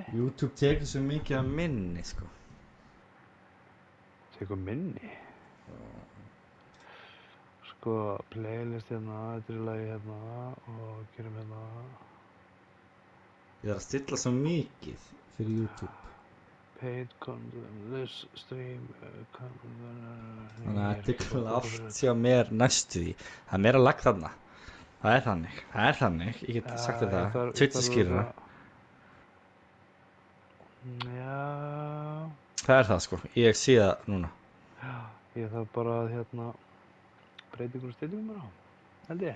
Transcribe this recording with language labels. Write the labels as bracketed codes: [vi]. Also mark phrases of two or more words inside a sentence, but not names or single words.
[is] YouTube tekur svo mikið af minni, sko. Tekur minni? Sko, playlist hérna, þetta er lagi hérna og gerum hérna. Ég þarf að stilla svo mikið fyrir YouTube. [en] Paid content, this stream content. [is] Þannig að þetta er klárt hjá mér næstu því. Það er meira lag þarna. Það er þannig. Ég get sagt þér það. Twitch skýrir það. Já. Það er það, sko. Ég sé það núna. Já, ég þarf bara að breyta ykkur stillingum bara, held ég.